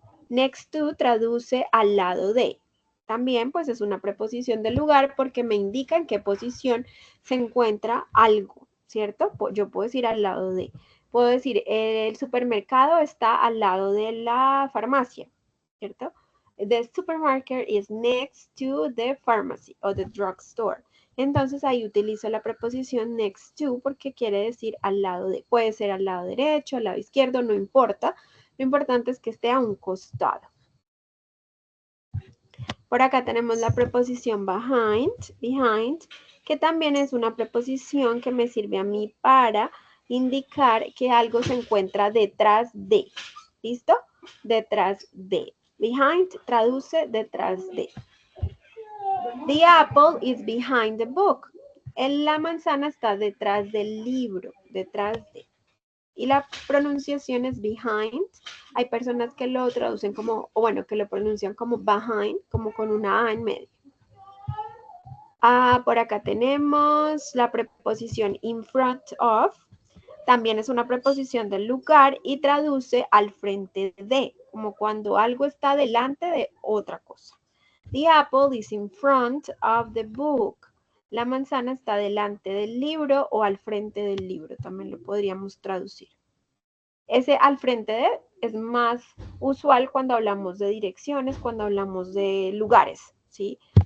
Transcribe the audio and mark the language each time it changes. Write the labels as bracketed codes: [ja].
[es] Next to traduce al lado de. También pues es una preposición de lugar porque me indica en qué posición se encuentra algo, ¿cierto? Yo puedo decir al lado de. Puedo decir el supermercado está al lado de la farmacia, ¿cierto? [en] The supermarket is next to the pharmacy o the drugstore. [es] Entonces ahí utilizo la preposición next to porque quiere decir al lado de. Puede ser al lado derecho, al lado izquierdo, no importa. Lo importante es que esté a un costado. Por acá tenemos la preposición behind, que también es una preposición que me sirve a mí para indicar que algo se encuentra detrás de. ¿Listo? Detrás de. Behind traduce detrás de. [en] The apple is behind the book. [es] La manzana está detrás del libro, detrás de. Y la pronunciación es behind. Hay personas que lo traducen como, o bueno, que lo pronuncian como behind, como con una A en medio. Por acá tenemos la preposición in front of. También es una preposición del lugar y traduce al frente de, como cuando algo está delante de otra cosa. [en] The apple is in front of the book. [es] La manzana está delante del libro o al frente del libro, también lo podríamos traducir. Ese al frente de es más usual cuando hablamos de direcciones, cuando hablamos de lugares, ¿sí?